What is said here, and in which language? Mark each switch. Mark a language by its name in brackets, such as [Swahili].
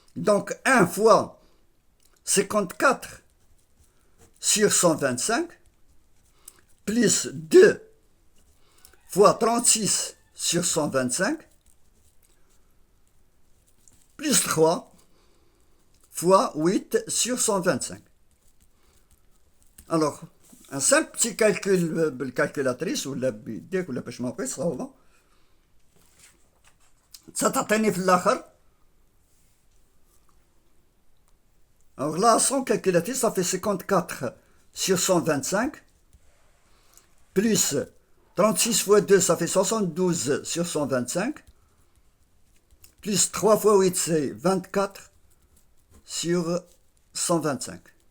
[French] Donc 1 fois 54 sur 125 plus 2 fois 36 sur 125 plus 3 fois 8 sur 125. Alors, un simple petit calcul [Arabic] بالcalculatrice ولا بيديك ولا باش ما بقيت صعوبة ستعطيني في الآخر. [French] Alors là, sans calculatrice, ça fait 54 sur 125 plus 36 fois 2, ça fait 72 sur 125 plus 3 fois 8, c'est 24 sur 125.